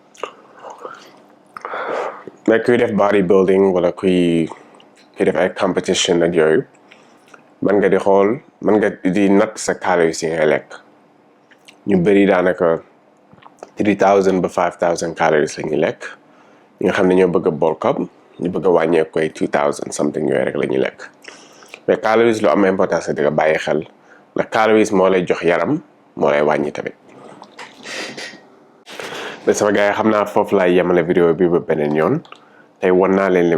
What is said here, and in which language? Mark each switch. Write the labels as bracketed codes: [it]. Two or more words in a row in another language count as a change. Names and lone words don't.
[wo] mais kuy def [en] body building [wo] wala kuy def ay competition ak yooyu mën nga di xool mën nga di natt sa calories yi ngay lekk ñu bëri daanaka 3000 ba 5000 calories la ñuy lekk ñi nga xam ne ñoo bëgg a [en] bulk up [wo] ñu bëgg a wàññeeku koy 2000 something yooyu rek la ñuy lekk mais calories lu am importance di nga bàyyi xel ndax calories moo lay jox yaram moo lay wàññi tamit mais sama gars yi xam naa foofu laay yemale vidéo bi ba beneen yoon tey wan naa leen li